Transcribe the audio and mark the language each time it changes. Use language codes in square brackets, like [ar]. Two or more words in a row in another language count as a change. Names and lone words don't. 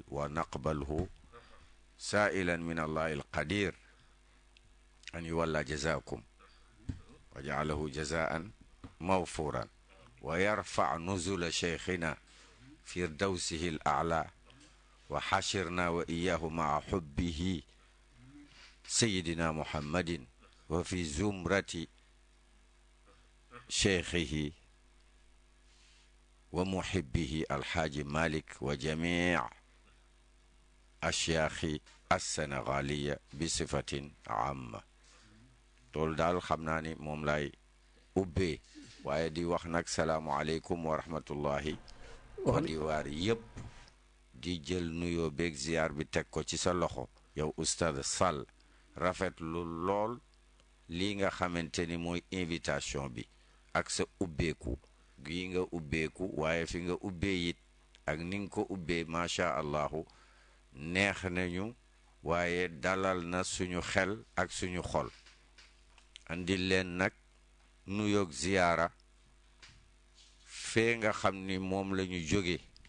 [ar] ونقبله، سائلا من الله القدير أن يولى جزاكم وجعله جزاء موفورا ويرفع نزل شيخنا فردوسه الأعلى وحشرنا وإياه مع حبه سيدنا محمد وفي زمرة شيخه ومحبه الحاج مالك وجميع أشياخ السنغالية بصفة عامة. [wo] loolu daal xam naa ni moom lay ubbee waaye di wax nag [ar] السلام عليكم ورحمة الله [wo] wa diwaar yëpp di jël nuyoo beeg ziyaar bi teg ko ci sa loxo yow Oustaz Sall rafetlu lool lii nga xamante ni mooy invitation bi ak sa ubbeeku gii nga ubbeeku waaye fi nga ubbee it ak ni nga ko ubbee [ar] ما شاء الله [wo] neex nañu waaye dalal na suñu xel ak suñu xol andil leen nag nuyoog ziyaara fee nga xam ni moom la ñu jóge